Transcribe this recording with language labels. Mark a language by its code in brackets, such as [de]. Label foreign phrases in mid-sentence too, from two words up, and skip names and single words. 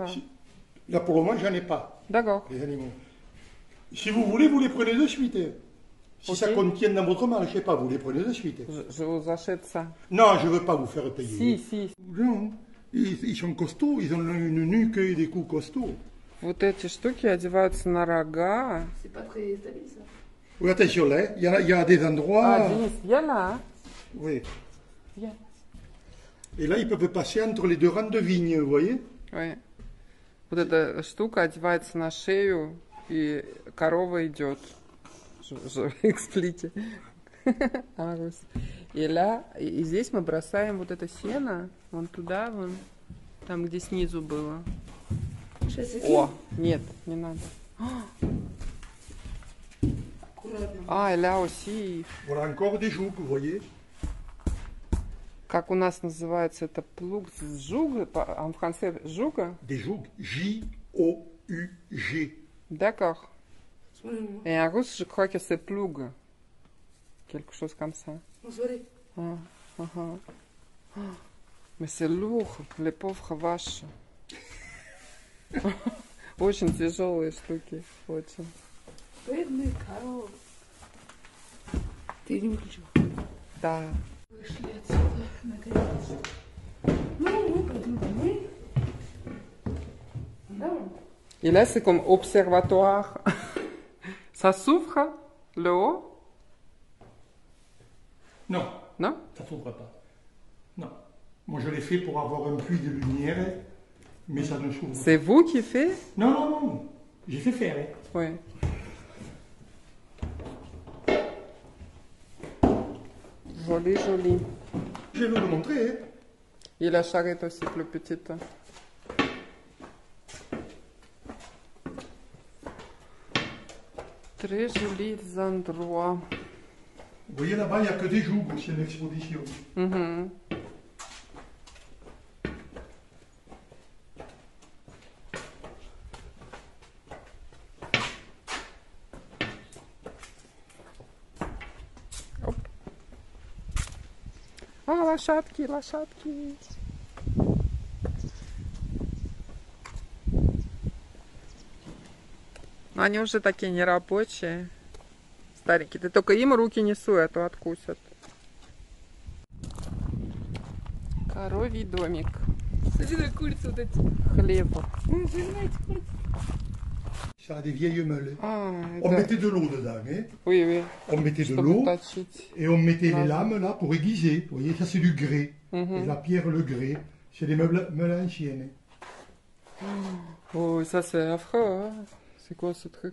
[fr] Là, pour le moment, j'en ai pas, D'accord. les animaux. Si vous voulez, vous les prenez de suite. Hein. Si Ok. ça contient dans votre marché, je sais pas, vous les prenez de suite. Je vous achète ça. Non, je ne veux pas vous faire payer. Si. Non, ils sont costauds, ils ont une nuque et des coups costauds. [ru] Вот эти штуки одеваются на рога. [fr] C'est pas très stable ça. Oui, attention là, il y a des endroits. [ru] А, Денис, [fr] viens là. Oui. Viens. Et là, ils peuvent passer entre les deux rangs de vignes, vous voyez? [ru] Ой. Вот эта штука одевается на шею, и корова идет. [fr] Je explique. Ah, Русь. [ru] И là, и здесь мы бросаем вот это сено, вон туда, вон, там, где снизу было. О, нет, не надо. Аккуратно. А, [fr] et là aussi, Voilà encore des jougs, vous voyez? [ru] как у нас называется это плуг, жуг, [fr] en français, жуга? Des jougs. J-O-U-G. D'accord. [ru] Смотри, [fr] Et en russe, je crois que c'est plug. Quelque chose comme ça. [ru] ну смотри. Ah, ага. [fr] Mais c'est lourd, les pauvres vaches. [ru] Очень тяжелые штуки, очень. Бедный коров. Ты не выключил? Да. Вышли отсюда, наконец. Ну, мы пойдем домой. Да? [fr] Et là, c'est comme observatoire. Ça s'ouvre, le haut? Non, Non? ça ne s'ouvre pas. Non. Moi, je l'ai fait pour avoir un puits de lumière, mais ça ne s'ouvre pas. C'est vous qui faites? Non, non, non. J'ai fait faire. Hein. Oui. Joli, joli. Je vais vous le montrer. Hein. Et la charrette aussi plus petite. Très jolis endroits. Vous voyez là-bas, il n'y a que des jougs, c'est une exposition. Mhm. Оп. [ru] А, лошадки, лошадки. Но они уже такие нерабочие. Старенькие. Ты только им руки не суй, а то откусят. Коровий домик. Смотри, на курицы вот эти. Хлеб. Знаете, курицы. [fr] Ça a des vieilles meules. А, On [ru] это... [fr] mettait de l'eau dedans. Hein. Oui, oui. On mettait de [ru] Чтобы [fr] l'eau [ru] точить. [fr] et on mettait Ouais. les lames là pour aiguiser. Vous voyez, ça c'est du grès. Mhm. Et la pierre, le grès. C'est des meules anciennes. Oh, ça c'est affreux, hein. C'est quoi ce truc?